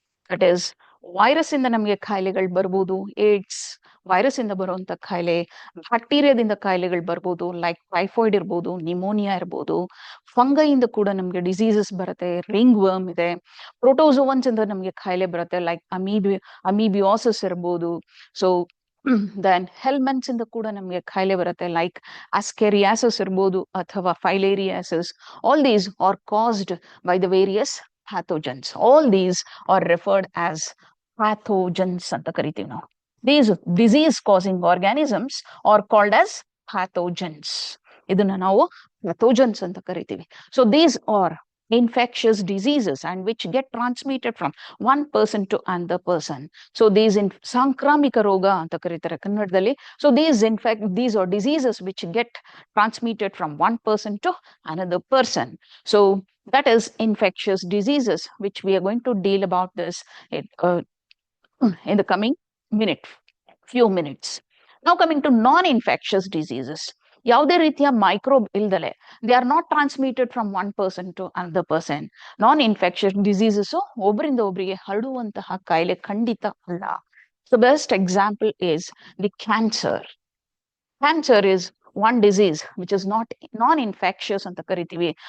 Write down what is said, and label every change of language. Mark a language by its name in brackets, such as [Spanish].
[Kannada] That is virus ಇಂದ ನಮಗೆ ಕಾಯಿಲೆಗಳು ಬರ್ಬೋದು, ಏಡ್ಸ್ ವೈರಸ್ ಇಂದ ಬರುವಂತ ಕಾಯಿಲೆ, ಬ್ಯಾಕ್ಟೀರಿಯಾದಿಂದ ಕಾಯಿಲೆಗಳು ಬರ್ಬೋದು, ಲೈಕ್ ಟೈಫಾಯ್ಡ್ ಇರ್ಬೋದು, ನಿಮೋನಿಯಾ ಇರ್ಬೋದು, ಫಂಗೈಯಿಂದ ಕೂಡ ನಮಗೆ ಡಿಸೀಸಸ್ ಬರುತ್ತೆ, ರಿಂಗ್ ವರ್ಮ್ ಇದೆ, ಪ್ರೋಟೋಸೋವನ್ಸ್ ಇಂದ ನಮಗೆ ಕಾಯಿಲೆ ಬರುತ್ತೆ, ಲೈಕ್ ಅಮೀಬಿಯಾಸಿಸ್ ಇರ್ಬೋದು. ಸೊ ದೆನ್ ಹೆಲ್ಮೆಂಟ್ಸ್ ಇಂದ ಕೂಡ ನಮಗೆ ಕಾಯಿಲೆ ಬರುತ್ತೆ, ಲೈಕ್ ಅಸ್ಕೆರಿಯಾಸಿಸ್ ಇರ್ಬೋದು ಅಥವಾ ಫೈಲೇರಿಯಾಸಿಸ್. [English] All these are caused by the various pathogens. All these are referred as pathogens [Kannada] ಅಂತ ಕರಿತೀವಿ ನಾವು. [English] These disease causing organisms are called as pathogens. [Kannada] ಇದನ್ನ ನಾವು pathogens ಅಂತ ಕರಿತೀವಿ. [English] So these are infectious diseases and which get transmitted from one person to another person. [Kannada] So these ಸಾಂಕ್ರಾಮಿಕ ರೋಗ ಅಂತ ಕರೀತಾರೆ ಕನ್ನಡದಲ್ಲಿ. [English] So these are diseases which get transmitted from one person to another person. So that is infectious diseases, which we are going to deal about this in the coming few minutes. Now coming to non-infectious diseases. [Kannada] ಯಾವುದೇ ರೀತಿಯ microbe ಇಲ್ದಲೆ, [English] They are not transmitted from one person to another person. [Kannada] Non infectious diseases ಒಬ್ಬರಿಂದ ಒಬ್ಬರಿಗೆ ಹರಡುವಂತಹ ಕಾಯಿಲೆ ಖಂಡಿತ ಅಲ್ಲ. [English] So best example is the cancer. Cancer is one disease which is non infectious [Kannada] ಅಂತ ಕರಿತೀವಿ.